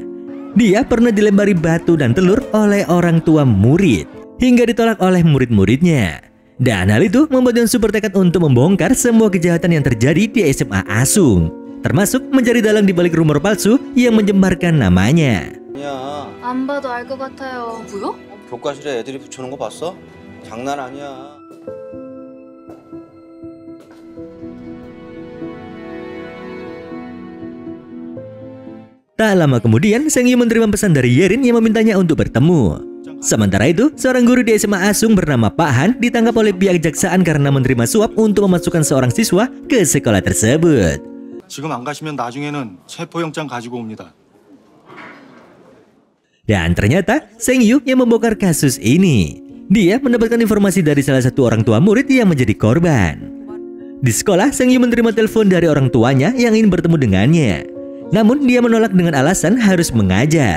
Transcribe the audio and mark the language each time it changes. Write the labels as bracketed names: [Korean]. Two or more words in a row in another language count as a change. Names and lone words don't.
[Indonesian] Dia pernah dilempari batu dan telur oleh orang tua murid hingga ditolak oleh murid-muridnya. Dan hal itu membuat Yeonsu bertekad untuk membongkar semua kejahatan yang terjadi di SMA Asung, termasuk mencari dalang di balik rumor palsu yang menjembarkan namanya. [Korean] 아니야. 안 봐도 알 것 같아요. 뭐요? 교과실에 애들이 붙여놓은 거 봤어? 장난 아니야. [Indonesian] Tak lama kemudian, Seng-yu menerima pesan dari Yerin yang memintanya untuk bertemu. Sementara itu, seorang guru di SMA Asung bernama Pak Han ditangkap oleh pihak kejaksaan karena menerima suap untuk memasukkan seorang siswa ke sekolah tersebut. [Korean] 지금 안 가시면 나중에는 체포영장 가지고 옵니다. [Indonesian] Dan ternyata Seng-yu yang membongkar kasus ini. Dia mendapatkan informasi dari salah satu orang tua murid yang menjadi korban. Di sekolah, Seng-yu menerima telepon dari orang tuanya yang ingin bertemu dengannya. Namun dia menolak dengan alasan harus mengajar.